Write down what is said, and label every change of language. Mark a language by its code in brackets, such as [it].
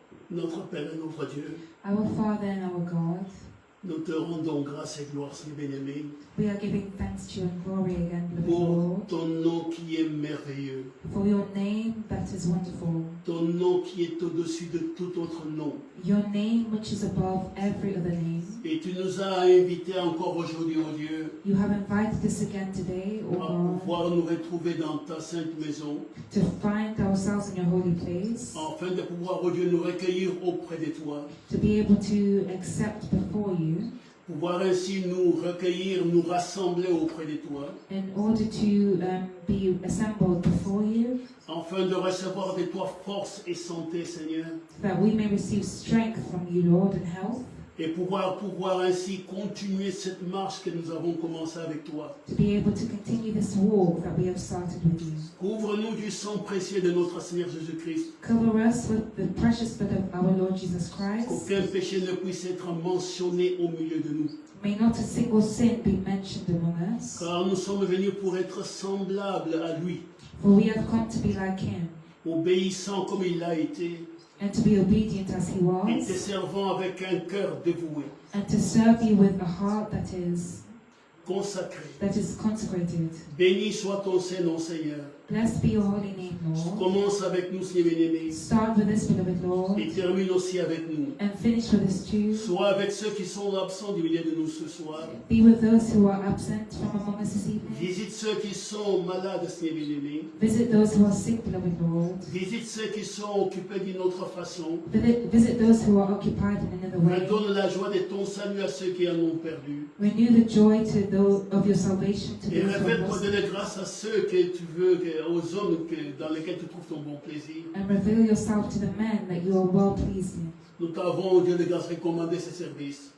[fr] Notre Père et notre Dieu, [en] Our Father and our God, [fr] nous te rendons grâce et gloire, Seigneur bien-aimé, [en] we are giving thanks to you and glory again, beloved [fr] pour [en] Lord, [fr] ton nom qui est merveilleux, [en] for your name that is wonderful, [fr] ton nom qui est au-dessus de tout autre nom. [en] your name which is above every other name. [fr] Et tu nous as invités encore aujourd'hui, oh Dieu, [en] You have invited us again today, O [fr] à [en] God, [fr] pouvoir nous retrouver dans ta sainte maison, [en] to find ourselves in your holy place, [fr] afin de pouvoir, oh Dieu, nous recueillir auprès de toi. [en] to be able to accept before you, [fr] pouvoir ainsi nous recueillir, nous rassembler auprès de toi, [en] in order to be assembled before you, [fr] afin de recevoir de toi force et santé, Seigneur, [en] that we may receive strength from you, Lord, and health, [fr] et pouvoir ainsi continuer cette marche que nous avons commencée avec toi. [en] to be able to continue this walk that we have started with you. [fr] Couvre-nous du sang précieux de notre Seigneur Jésus-Christ, [en] Cover us with the precious blood of our Lord Jesus Christ. [fr] qu'aucun péché ne puisse être mentionné au milieu de nous. [en] May not a single sin be mentioned among us, [fr] Car nous sommes venus pour être semblables à lui, [en] for we have come to be like him, [fr] obéissant comme il l'a été, [en] and to be obedient as he [fr] et te [en] was, [fr] servant avec un cœur dévoué, [en] and to serve you with a heart that is [fr] consacré. [en] consecrated. [fr] Béni soit ton Saint-Nom, Seigneur. [en] Blessed be your holy name, Lord. [fr] Commence avec nous, Seigneur bien-aimé, [en] Start with this, beloved Lord, [fr] et termine aussi avec nous. [en] and finish with this too. [fr] Sois avec ceux qui sont absents du milieu de nous ce soir. [en] Be with those who are absent from among us this evening. [fr] Visite ceux qui sont malades, Seigneur bien-aimé. [en] Visit those who are sick, beloved Lord. [fr] Visite ceux qui sont occupés d'une autre façon. [en] Visit those who are occupied in another way. [fr] Redonne la joie de ton salut à ceux qui en ont perdu. [en] Renew the joy to those of your salvation to [fr] Et [en] those who are [fr] révèle-toi [en] lost. [fr] de grâce à ceux que tu veux, aux hommes dans lesquels tu trouves ton bon plaisir. [en] And reveal yourself to the men that you are well pleased in. [fr] Nous t'avons, Dieu de grâce, recommandé ce service